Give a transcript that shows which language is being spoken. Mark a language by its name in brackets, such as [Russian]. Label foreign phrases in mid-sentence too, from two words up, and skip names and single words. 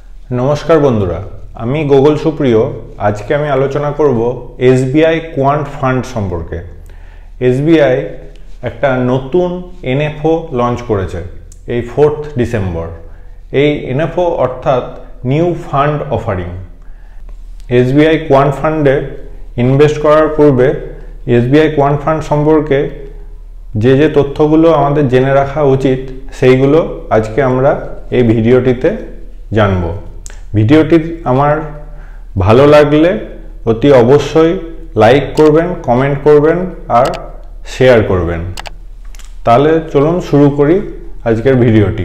[Bangla] নমস্কার বন্ধুরা আমি গোগল সুপ্রিয় আজকে আমি আলোচনা করব এসবিআই কোয়ান্ট ফান্ড সম্পর্কে। এসবিআই এক নতুন এনএফও লঞ্চ করেছে এই 4 डिसेम्बर। এই এনএফও অর্থাৎ [English] new fund offering. [Bangla] এসবিআই কোয়ান্ট ফান্ডে ইনভেস্ট করার পূর্বে এসবিআই কোয়ান্ট ফান্ড সম্পর্কে যে তথ্যগুলো আমাদের জেনে রাখা উচিত সেইগুলো আজকে আমরা এই ভিডিওটিতে जानबो। ভিডিওটি আমার ভালো লাগলে অতি অবশ্যই লাইক করবেন, কমেন্ট করবেন আর শেয়ার করবেন। তাহলে চলুন শুরু করি আজকের ভিডিওটি।